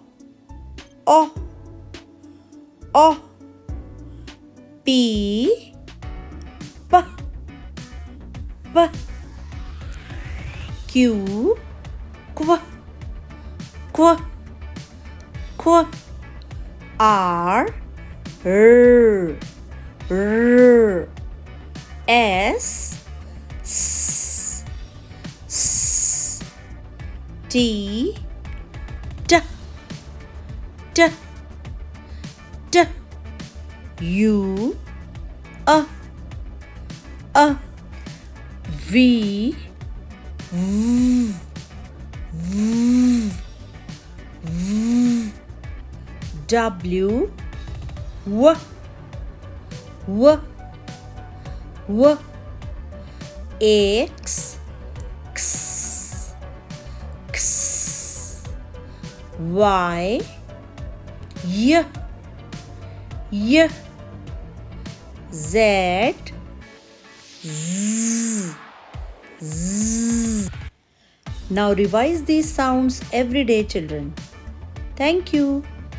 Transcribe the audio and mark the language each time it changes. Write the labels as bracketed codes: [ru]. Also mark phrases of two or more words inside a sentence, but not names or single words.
[en] O. O. P. P. P. Q. Qu. Qu. Qu. R. R. R. S. S. S. T. T. T. T. U. A. V. V. V. V. W. W. W. W. X. X. X. Y. Y. Y. Z. Z. Z. Now revise these sounds every day, children. Thank you.